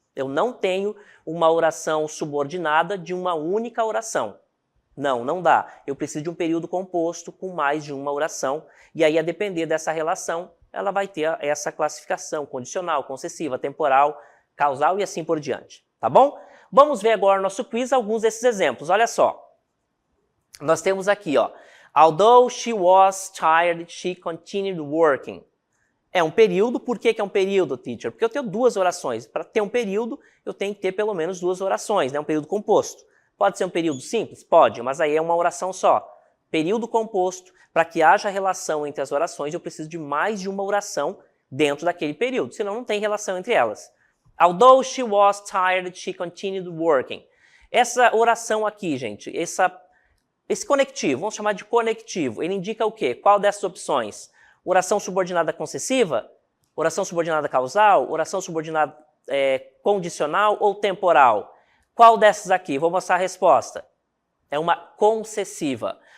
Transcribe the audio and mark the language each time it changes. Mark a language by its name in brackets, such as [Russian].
[Portuguese] Eu não tenho uma oração subordinada de uma única oração. Não, não dá. Eu preciso de um período composto com mais de uma oração, e aí, a depender dessa relação, ela vai ter essa classificação condicional, concessiva, temporal, causal e assim por diante, tá bom? Vamos ver agora no nosso quiz alguns desses exemplos. Olha só. Nós temos aqui, ó. [English] Although she was tired, she continued working. [Portuguese] É um período. Por que é um período, teacher? Porque eu tenho duas orações. Para ter um período, eu tenho que ter pelo menos duas orações, né? Um período composto. Pode ser um período simples? Pode, mas aí é uma oração só. Período composto, para que haja relação entre as orações, eu preciso de mais de uma oração dentro daquele período, senão não tem relação entre elas. [English] Although she was tired, she continued working. [Portuguese] Essa oração aqui, gente, esse conectivo, vamos chamar de conectivo, ele indica o quê? Qual dessas opções? Oração subordinada concessiva? Oração subordinada causal? Oração subordinada condicional ou temporal? Qual dessas aqui? Vou mostrar a resposta. É uma concessiva.